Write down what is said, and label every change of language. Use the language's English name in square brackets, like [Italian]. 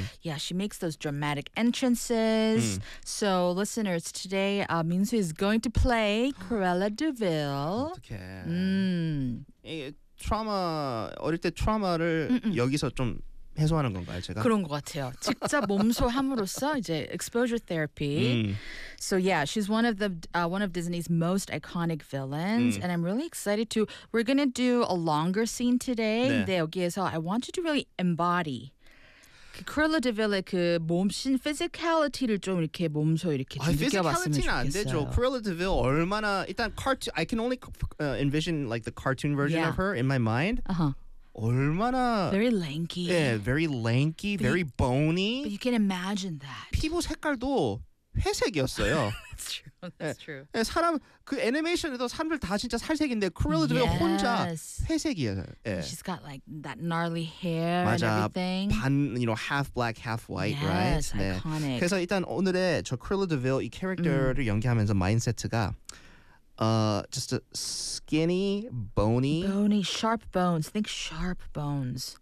[English] Yeah, she makes those dramatic entrances. So, listeners, today Minsu is going to play Cruella de Vil. [Korean] 어떡해. 트라우마 어릴 때 트라우마를 여기서 좀 해소하는 건가요, 제가? 그런 것 같아요. 직접 몸소 함으로써 이제 [English] exposure therapy. So yeah, she's one of the one of Disney's most iconic villains, and I'm really excited to. We're gonna do a longer scene today. [Korean] 네. 여기에서 [English] I want you to really embody. [Korean] 그 Cruella de Vil의 그 몸신 physicality를 좀 이렇게 몸소 이렇게 좀 느껴봤으면 좋겠어요. Physicality는 안 되죠. [English] Cruella de Vil [Korean] 얼마나 일단 [English] cartoon I can only envision like the cartoon version of her in my mind. 얼마나 very lanky. Yeah, very lanky, but very bony. But you can imagine that. [Korean] 피부 색깔도 회색이었어요. [English] That's true. [Korean] 예, 사람 그 애니메이션에도 사람들 다 진짜 살색인데 크루엘라 드빌 혼자 회색이에요. 예. [English] She's got like that gnarly hair 맞아, and everything. 반, you know, half black, half white, yes, right? Iconic. 네. [Korean] 그래서 일단 오늘의 저 크루엘라 드빌 이 캐릭터를 연기하면서 마인드세트가 [English] just a skinny, bony. Bony, sharp bones. Think sharp bones.